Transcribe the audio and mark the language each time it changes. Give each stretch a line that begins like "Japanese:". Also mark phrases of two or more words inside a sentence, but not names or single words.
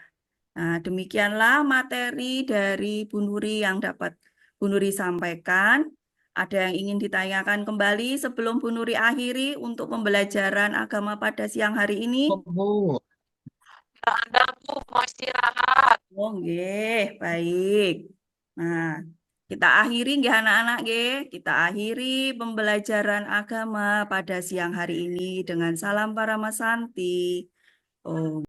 Indonesian: Nah, demikianlah materi dari Bu Nuri yang dapat Bu Nuri sampaikan. Ada yang ingin ditanyakan kembali sebelum Bu Nuri akhiri untuk pembelajaran agama pada siang hari ini? Bu. Tidak ada Bu, mau istirahat. Oh, nggih, baik. Nah, kita akhiri nggih anak-anak nggih. Kita akhiri pembelajaran agama pada siang hari ini dengan salam Paramasanti. Oh.